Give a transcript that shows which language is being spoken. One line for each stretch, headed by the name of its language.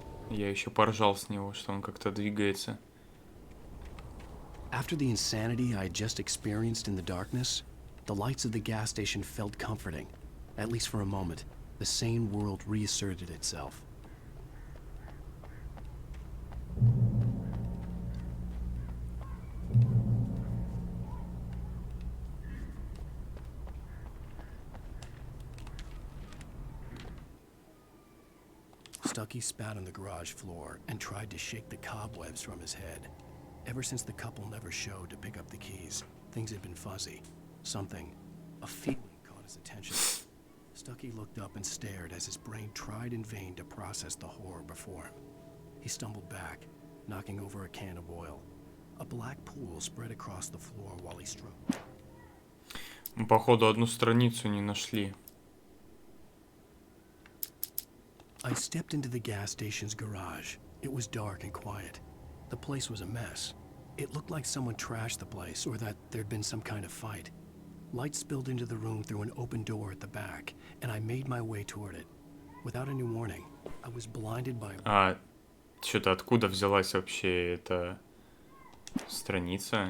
Russian: Я еще поржал с него, что он как-то двигается.
English: After the insanity I had just experienced in the darkness, the lights of the gas station felt comforting. At least for a moment, the sane world reasserted itself. Stucky spat on the garage floor and tried to shake the cobwebs from his head. Ever since the couple never showed to pick up the keys, things had been fuzzy. Something, a feeling caught his attention. Stucky looked up and stared as his brain tried in vain to process the horror before him. He stumbled back, knocking over a can of oil. A black pool spread across the floor while he struggled.
Russian: Мы, походу, одну страницу не нашли.
English: I stepped into the gas station's garage. It was dark and quiet. The place was a mess. It looked like someone trashed the place or that there'd been some kind of fight. Light spilled into the room through an open door at the back, and I made my way toward it. Without any warning, I was blinded by...
Russian: А что-то откуда взялась вообще эта страница?